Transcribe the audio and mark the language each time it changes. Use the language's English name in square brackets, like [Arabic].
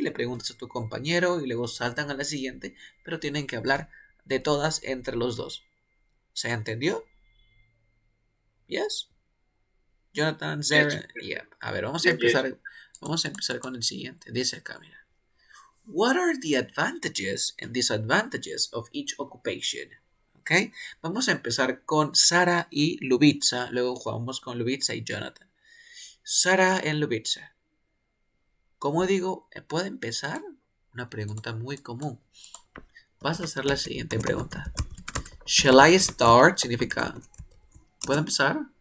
[Spanish] Le preguntas a tu compañero y luego saltan a la siguiente, pero tienen que hablar de todas entre los dos. ¿Se entendió? Yes? Jonathan, Sarah, yeah. A ver, vamos a empezar con el siguiente. Dice acá, mira. [English] What are the advantages and disadvantages of each occupation? [Spanish] ¿Ok? Vamos a empezar con Sara y Lubitsa. Luego jugamos con Lubitsa y Jonathan. Sara en Lubitsa. ¿Cómo digo? ¿Puede empezar? Una pregunta muy común. Vas a hacer la siguiente pregunta. [English] Shall I start? [Spanish] Significa, ¿puedo empezar?